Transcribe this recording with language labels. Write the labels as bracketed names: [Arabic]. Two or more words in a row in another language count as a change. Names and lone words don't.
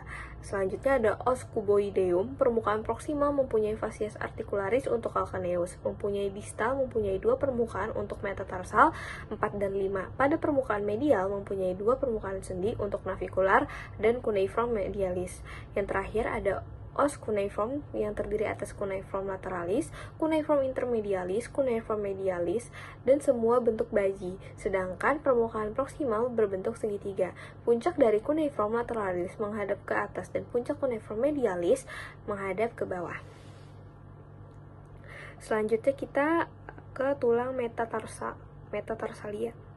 [Indonesian] Selanjutnya ada [Latin] os cuboideum. [Indonesian] Permukaan proksimal mempunyai [Latin] facies articularis [Indonesian] untuk calcaneus, mempunyai distal mempunyai 2 permukaan untuk metatarsal 4 dan 5. Pada permukaan medial mempunyai 2 permukaan sendi untuk navicular dan [Latin] cuneiform medialis. [Indonesian] Yang terakhir ada [Latin] os cuneiform [Indonesian] yang terdiri atas [Latin] cuneiform lateralis, cuneiform intermedialis, cuneiform medialis, [Indonesian] dan semua bentuk baji. Sedangkan permukaan proksimal berbentuk segitiga. Puncak dari [Latin] cuneiform lateralis [Indonesian] menghadap ke atas dan puncak [Latin] cuneiform medialis [Indonesian] menghadap ke bawah. Selanjutnya kita ke tulang metatarsalia.